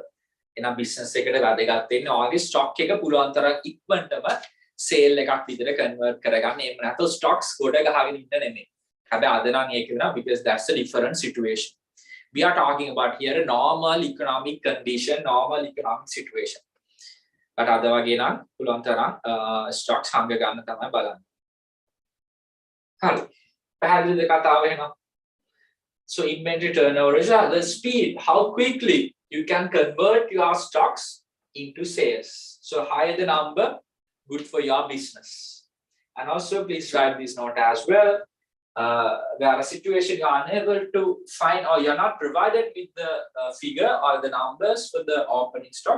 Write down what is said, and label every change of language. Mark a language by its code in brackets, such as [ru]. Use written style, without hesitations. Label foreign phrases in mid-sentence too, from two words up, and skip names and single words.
[en] In a business [si] එකට වැදගත් වෙන්නේ ඔයාගේ stock එක පුළුවන් තරම් ඉක්මනටම sale එකක් විදිහට convert කරගන්න. එහෙම නැත්නම් stocks ගොඩ ගහගෙන ඉන්න නෙමෙයි. හැබැයි අද නම් ඒක වෙනවා [en] because that's a different situation. We are talking about here a normal economic condition, normal economic situation. [si] But අද වගේ නම් පුළුවන් තරම් stocks හංග ගන්න තමයි බලන්නේ. හරි. පැහැදිලිද කතාව එහෙනම්? [en] So inventory turnover is the speed, how quickly you can convert your stocks into sales. So higher the number, good for your business. And also please write this note as well. There are a situation you are unable to find or you're not provided with the figure or the numbers for the opening stock.